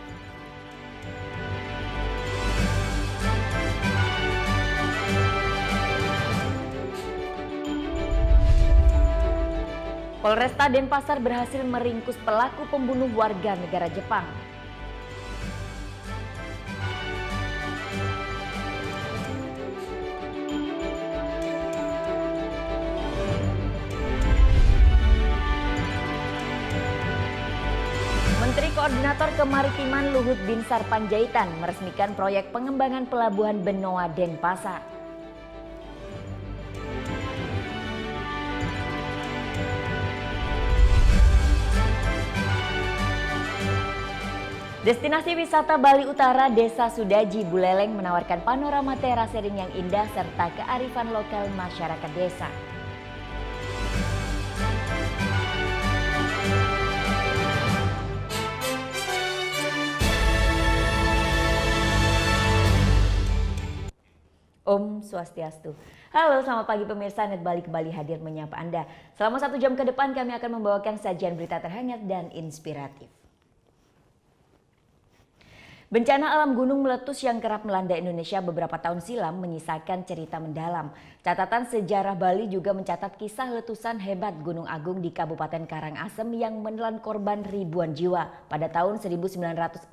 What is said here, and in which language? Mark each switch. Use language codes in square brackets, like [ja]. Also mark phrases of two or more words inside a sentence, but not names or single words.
[id] Polresta Denpasar berhasil meringkus pelaku pembunuh warga negara Jepang. Menteri Koordinator Kemaritiman Luhut Binsar Panjaitan meresmikan proyek pengembangan pelabuhan Benoa Denpasar. Destinasi wisata Bali Utara Desa Sudaji Buleleng menawarkan panorama terasering yang indah serta kearifan lokal masyarakat desa. Om Swastiastu. Halo, selamat pagi pemirsa. Net Bali kembali hadir menyapa Anda. Selama 1 jam ke depan kami akan membawakan sajian berita terhangat dan inspiratif. Bencana alam gunung meletus yang kerap melanda Indonesia beberapa tahun silam menyisakan cerita mendalam. Catatan sejarah Bali juga mencatat kisah letusan hebat Gunung Agung di Kabupaten Karangasem yang menelan korban ribuan jiwa pada tahun 1963.